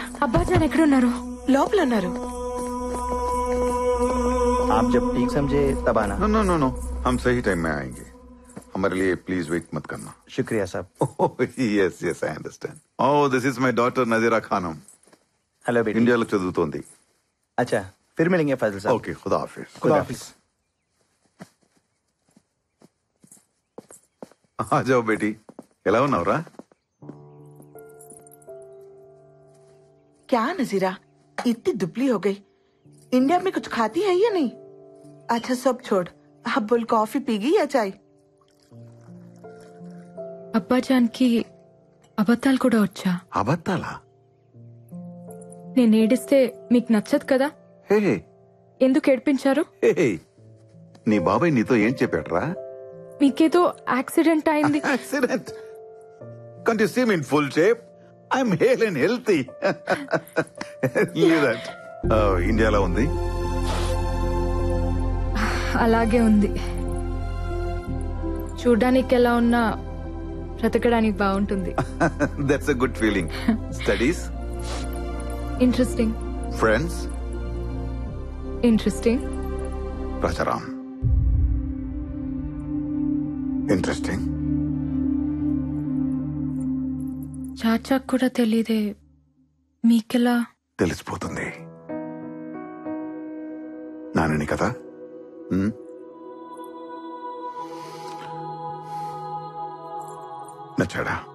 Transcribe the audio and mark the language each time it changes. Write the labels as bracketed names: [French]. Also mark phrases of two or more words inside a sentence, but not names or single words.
[Telugu] అబ్బాజాన్ ఎక్కడున్నారు? లోపల ఉన్నారు. [Hindi] आप जब ठीक समझे तब आना। [English] no no no no, [Hindi] हम सही टाइम में आएंगे. हमारे लिए [English] please wait [Hindi] मत करना. शुक्रिया साहब। [English] yes yes I understand. Oh, this is my daughter Nazira Khanum. [Hindi] हेलो बेटी। [Telugu] इंडिया లో చదువుతోంది. [Hindi] अच्छा फिर मिलेंगे फाजिल साहब। ओके, खुदा हाफिज. खुदा हाफिज। आ जाओ बेटी. [Telugu] ఎలా ఉన్నావురా? [Hindi] क्या नजीरा इतनी दुबली हो गई? इंडिया में कुछ खाती है या नहीं? अच्छा सब छोड़, अब बोल कॉफी पीगी या चाय? [Telugu] అబ్బాజాన్ కి అబద్ధాలు కూడా వచ్చా? అబద్ధాలా? నేను ఏడిస్తే మీకు నచ్చదు కదా, హే ఎందుకు ఏడిపించారు? హే, నీ బాబాయ్ నీతో ఏం చెప్పాడ్రా? మీకేదో యాక్సిడెంట్ అయింది. యాక్సిడెంట్? [English] Can't you see me in full shape? I'm hale and healthy. Leave that. [Telugu] ఇండియాలో ఉంది. అలాగే ఉంది. చూడ్డానికి ఎలా ఉన్నా బ్రతకడానికి బాగుంటుంది. [English] That's a good feeling. Studies? ఇంట్రెస్టింగ్. Friends? ఇంట్రెస్టింగ్. Rajaram? Interesting. [Telugu] చాచాకు కూడా తెలీదే, మీకెలా? తెలిసిపోతుంది. నానని కదా. నచ్చాడా?